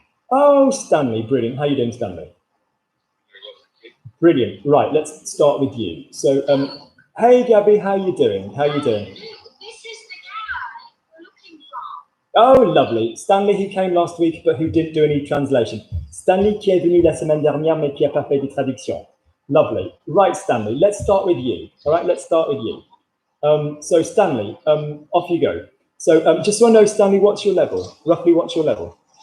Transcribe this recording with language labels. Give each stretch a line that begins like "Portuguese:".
English: Oh, Stanley, brilliant. How are you doing, Stanley? Brilliant. Right, let's start with you. So, hey, Gabby, how are you doing? How are you doing? This is the guy we're looking for. Oh, lovely. Stanley, who came last week, but who didn't do any translation.
French: Stanley, qui est venu la semaine dernière, mais qui n'a pas fait de traduction.
English: Lovely. Right, Stanley, let's start with you. All right, let's start with you. So, Stanley, off you go. So, just so I know, Stanley, what's your level? Roughly, what's your level?